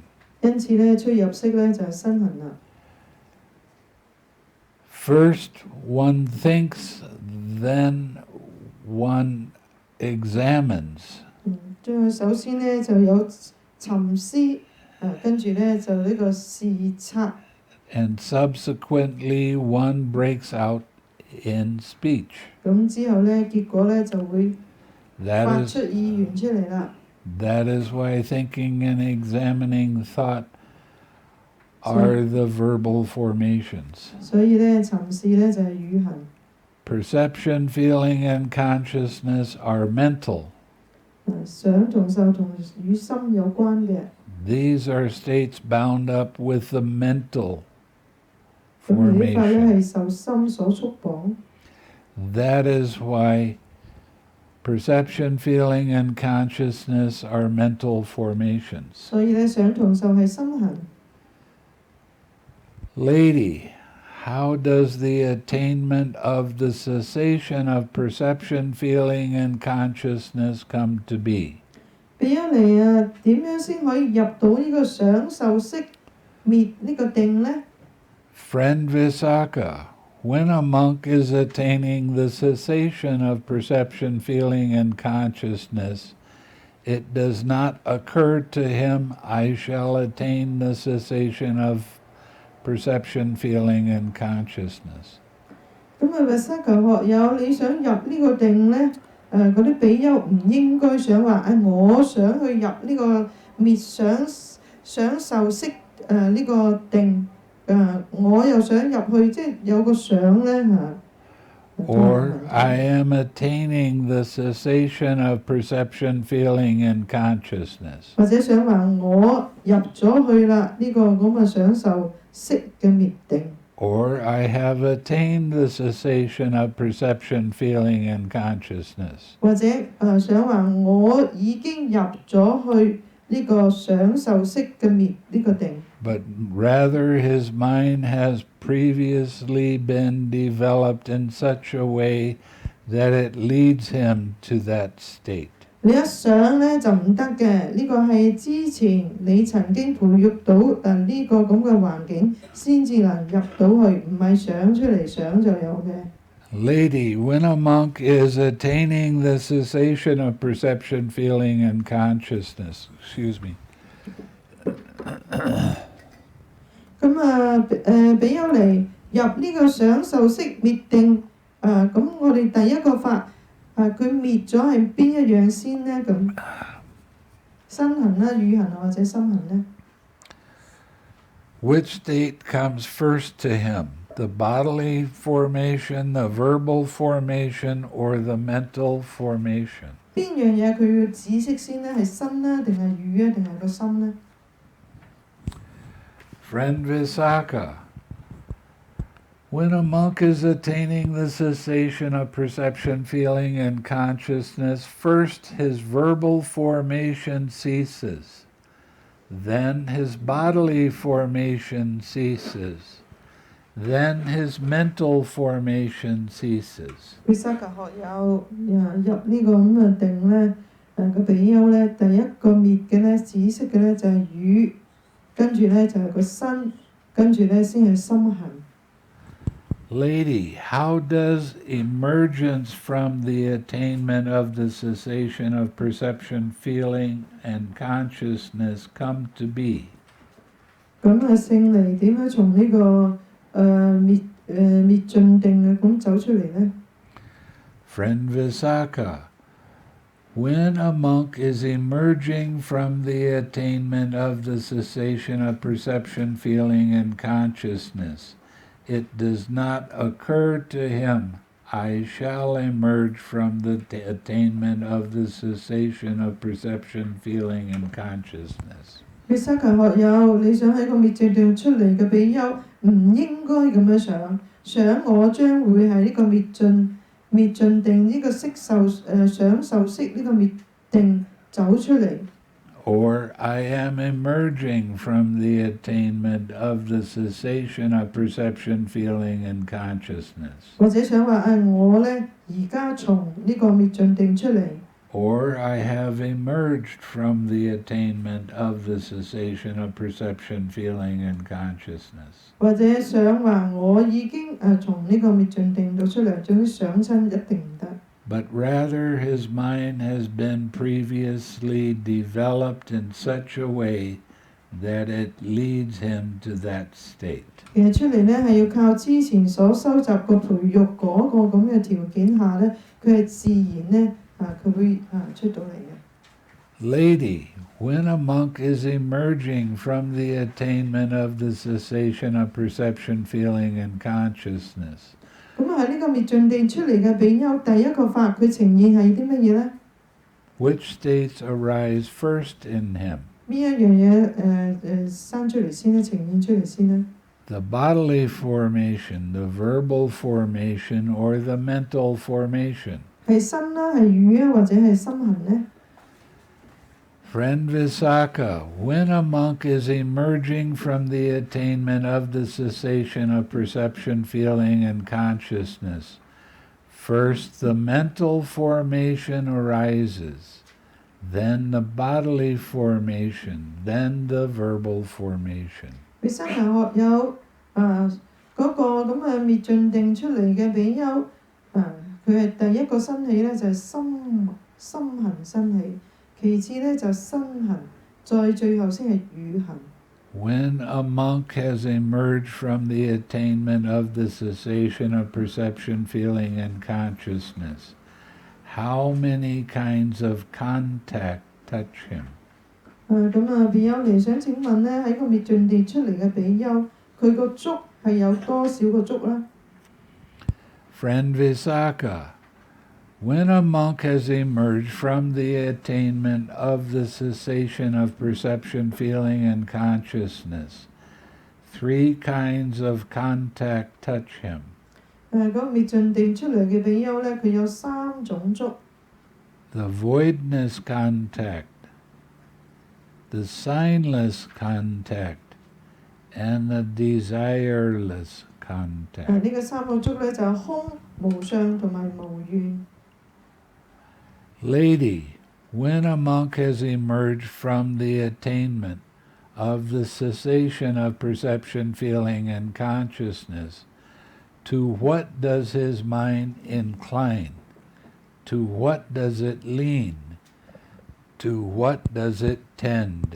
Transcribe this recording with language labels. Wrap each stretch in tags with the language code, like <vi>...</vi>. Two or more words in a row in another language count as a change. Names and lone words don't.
<yue>因此咧，出入息咧就係身行啦。</yue> <en>First one thinks, then one examines.</en> <yue>首先咧就有沉思，跟住咧就呢個視察。</yue> <en>And subsequently one breaks out in speech.</en> <yue>咁之後咧，結果咧就會 That 發 is 出意願出嚟啦。</yue> <en>That is why thinking and examining thought are the verbal formations.</en> <yue>所以咧，尋視咧就係語行。</yue> <en>Perception, feeling, and consciousness are mental.</en> <yue>想同受同與心有關嘅。</yue> <en>These are states bound up with the mental</en> <yue>咁而呢法咧 formation. 係受心所束綁。</yue> <en>That is why perception, feeling, and consciousness are mental formations.</en> <yue>所以咧，想同受係心行。</yue> <en>Lady, how does the attainment of the cessation of perception, feeling, and consciousness come to be?</en> <yue>俾咗嚟啊，點樣先可以入到呢個想受識滅呢個定呢？</yue> <en>Friend Visakha, when a monk is attaining the cessation of perception, feeling, and consciousness, it does not occur to him, I shall attain the cessation of perception, feeling, and consciousness.</en> <yue>咁啊，薩求學友，你想入呢個定呢？嗰啲比丘唔應該想話我想去入呢個滅想受識呢個定，我又想入去，即係有個想呢。</yue> <en>Or I am attaining the cessation of perception, feeling, and consciousness.</en> <yue>或者想話我入咗去啦，呢個咁嘅想受識嘅滅定。</yue> <en>Or I have attained the cessation of perception, feeling, and consciousness.</en> <yue>或者想話我已經入咗去呢個想受識嘅滅呢個定。</yue> <en>But rather his mind has previously been developed in such a way that it leads him to that state.</en> <yue>你一想呢就唔得嘅，呢個係之前你曾經培育到呢個咁嘅環境，先至能入到去，唔係想出嚟想就有嘅。</yue> <en>Lady, when a monk is attaining the cessation of perception, feeling, and consciousness, excuse me.</en> <yue>咁俾咗嚟入呢個想受識滅定，咁我哋第一個法。佢滅咗係邊一樣先呢？咁身行啦、語行或者心行呢？</yue> <en>Which state comes first to him? The bodily formation, the verbal formation, or the mental formation?</en> <yue>邊樣嘢佢要知識先呢？係身啦，定係語啊，定係個心呢？</yue> <en>Friend Visakha, when a monk is attaining the cessation of perception, feeling, and consciousness, first his verbal formation ceases, then his bodily formation ceases, then his mental formation ceases.</en> <yue>佢薩格學友入呢個咁嘅定呢，個比丘呢，第一個滅嘅呢，止息嘅呢就係語，跟住呢就係個身，跟住呢先係心行。</yue> <en>Lady, how does emergence from the attainment of the cessation of perception, feeling, and consciousness come to be?</en> <yue>咁聖離點樣從呢個滅盡定咁走出嚟呢？</yue> <en>Friend Visakha, when a monk is emerging from the attainment of the cessation of perception, feeling, and consciousness, it does not occur to him, I shall emerge from the attainment of the cessation of perception, feeling, and consciousness.</en> <yue>你薩求學友，你想喺個滅盡定出嚟嘅比丘，唔應該咁樣想我將會係呢個滅盡定呢個色受想受識呢個滅定走出嚟。</yue> <en>Or I am emerging from the attainment of the cessation of perception, feeling, and consciousness.</en> <yue>或者想話我呢而家從呢個滅盡定出嚟。</yue> <en>Or I have emerged from the attainment of the cessation of perception, feeling, and consciousness.</en> <yue>或者想話我已經從呢個滅盡定度出嚟，總之想親一定唔得。</yue> <en>But rather his mind has been previously developed in such a way that it leads him to that state.</en> <yue>其實出嚟呢係要靠之前所收集過培育嗰個咁嘅條件下呢，佢係自然呢佢會出到嚟嘅。</yue> <en>Lady, when a monk is emerging from the attainment of the cessation of perception, feeling, and consciousness,</en> <yue>咁喺呢個滅盡地出嚟嘅比丘，第一個法佢呈現係啲乜嘢呢？</yue> <en>which states arise first in him?</en> <yue>邊一樣嘢生出嚟先咧？呈現出嚟先咧？</yue> <en>The bodily formation, the verbal formation, or the mental formation?</en> <yue>係身啦，係語啊，或者係心行呢？</yue> <en>Friend Visakha, when a monk is emerging from the attainment of the cessation of perception, feeling, and consciousness, first the mental formation arises, then the bodily formation, then the verbal formation.</en> <yue>佢身行學友嗰個咁嘅滅盡定出嚟嘅比丘佢係第一個生起咧，就係心行生起，其次咧就身行，再最後先係語行。</yue> <en>When a monk has emerged from the attainment of the cessation of perception, feeling, and consciousness, how many kinds of contact touch him?</en> <yue>咁比丘尼想請問咧，喺個滅盡地出嚟嘅比丘，佢個觸係有多少個觸啦？</yue> <en>Friend Visakha, when a monk has emerged from the attainment of the cessation of perception, feeling, and consciousness, 3 kinds of contact touch him.</en> <yue>嗰個滅盡地出嚟嘅比丘咧，佢有3種觸。</yue> <en>The voidness contact, the signless contact, and the desireless contact.</en> <yue>呢個3個觸咧就係空、無相同埋無願。</yue> <en>Lady, when a monk has emerged from the attainment of the cessation of perception, feeling, and consciousness, to what does his mind incline? To what does it lean? To what does it tend?</en>